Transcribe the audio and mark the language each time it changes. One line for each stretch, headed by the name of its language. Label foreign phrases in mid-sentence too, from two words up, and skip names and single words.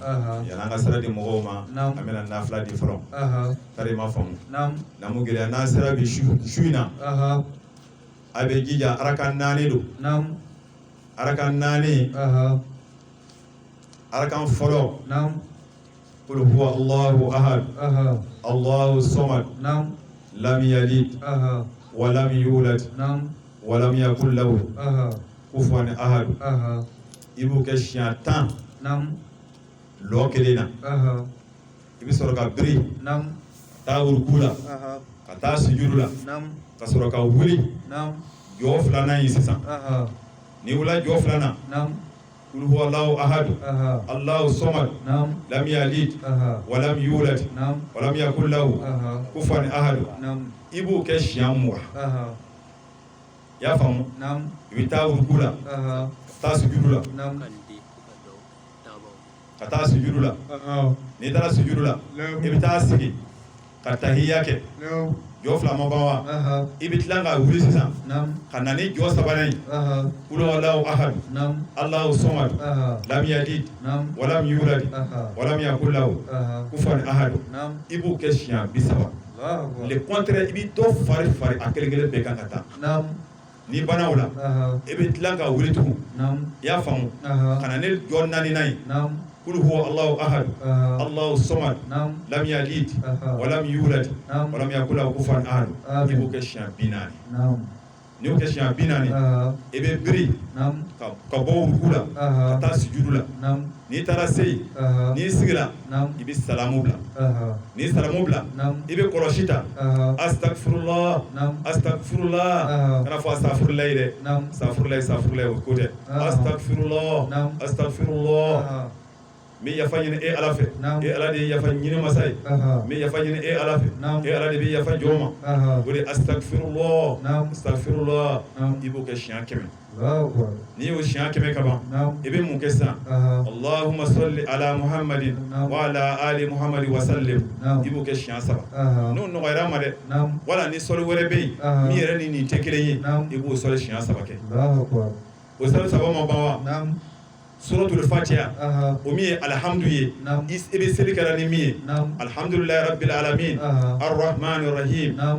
Bambara: Aha. yan'an ka sira di mɔgɔw ma Naam. an bɛna nafila di fɔlɔ Aha. tari ma faamu Naam. namu gɛlɛya n'an sera bi su in na Aha. a bɛ jija araka 4 don Naam. araka 4 Aha. arakan fɔlɔ Naam.
Arabic: qul huwa allahu ahad
Bambara: Aha.
Arabic: allahu samad
Bambara: Naam.
Arabic: lam yalid
Bambara: Aha.
Arabic: wa lam yulad
Bambara: Naam.
Arabic: wa lam yakul lahu
Bambara: Aha.
Arabic: kufuwan ahad
Bambara: Aha. i b'o kɛ siɲɛ 10 Naam. lɔ kelen na Aha. i bɛ sɔrɔ ka biri Naam. ka taa ruku la Aha. ka taa sujudu la Naam. ka sɔrɔ ka wuli Naam. jɔ 2nan ye sisan Aha. ni wula jɔ 2nan Naam.
Arabic: qul huwa allahu ahad
Bambara: Aha.
Arabic: allahu samad
Bambara: Naam.
Arabic: lam yalid
Bambara: Aha.
Arabic: wa lam yulad
Bambara: Naam.
Arabic: wa lam yakul lahu
Bambara: Aha.
Arabic: kufuwan ahad
Bambara: Naam. i b'o kɛ siɲɛ 20 Aha. i y'a faamu Naam. i bɛ taa ruku la Aha. ka taa sujudu la Naam. ka taa sujudu la Aha. n'i taara sujudu la i bɛ taa sigi ka tahiya kɛ Naam. jɔ 2 ma ban wa Aha. i bɛ tila ka wuli sisan Naam. ka na ni jɔ 3nan ye Aha.
Arabic: qul huwa allahu ahad
Bambara: Naam.
Arabic: allahu samad
Bambara: Aha.
Arabic: lam yalid
Bambara: Naam.
Arabic: wa lam yulad
Bambara: Aha.
Arabic: wa lam yakul lahu
Bambara: Aha.
Arabic: kufuwan ahad
Bambara: Naam. i b'o kɛ siɲɛ 30 Allahu
French: le contraire
Bambara: i bɛ dɔ fari a kelen kelen bɛɛ kan ka taa Naam. n'i banna o la Aha. i bɛ tila ka wuli tugun Naam. i y'a faamu Aha. ka na ni jɔ 4nan ye Naam.
Arabic: qul huwa allahu ahad
Bambara: Aha.
Arabic: allahu samad
Bambara: Naam.
Arabic: lam yalid
Bambara: Aha.
Arabic: wa lam yulad
Bambara: Naam.
Arabic: wa lam yakul lahu kufuwan ahad
Bambara: Amin. i b'o kɛ siɲɛ 40 Naam. n'i y'o kɛ siɲɛ 40 Aha. i bɛ biri Naam. ka bɔ ruku la ka Aha. taa sujudu la Naam. n'i taara se yen Aha. n'i sigila Naam. i bɛ salamu bila Aha. n'i salamu bila Naam. i bɛ kɔlɔsi ta Aha. astagfirullah Naam. astagfirullah Aha. kana fɔ astagfirullah ye dɛ Naam. astagfirullah o ko tɛ Aha. astagfirullah Naam. astagfirullah Aha. mi yafa ɲini e ala fɛ Naam. e ala de ye yafa ɲini masa ye Aha. mi yafa ɲini e ala fɛ Naam. e ala de bɛ yafa jɔn ma Aha. o de astagfirullah Naam. astagfirullah Naam. i b'o kɛ siɲɛ 100
Arabic: Allahu Akbar.
Bambara: n'i y'o siɲɛ 100 ka ban Naam. i bɛ mun kɛ sisan Aha.
Arabic: allahumma salli ala muhammadin
Bambara: Naam.
Arabic: wa ala ali muhammadin wa sallim
Bambara: Naam. i b'o kɛ siɲɛ 7 Aha. n'o nɔgɔyara ma dɛ Naam. wala ni sɔli wɛrɛ bɛ yen Aha. min yɛrɛ ni nin tɛ kelen ye Naam. i b'o sɔli siɲɛ 7 kɛ
Arabic: Allahu Akbar.
Bambara: o sɔli 7 ma ban wa Naam. suratul fatiha Aha. o min ye alhamdu ye Naam. i bɛ seli kɛra ni min ye Naam.
Arabic: alhamdulillahi rabbil alamin
Bambara: Aha.
Arabic: arrahmanir rahim
Bambara: Naam.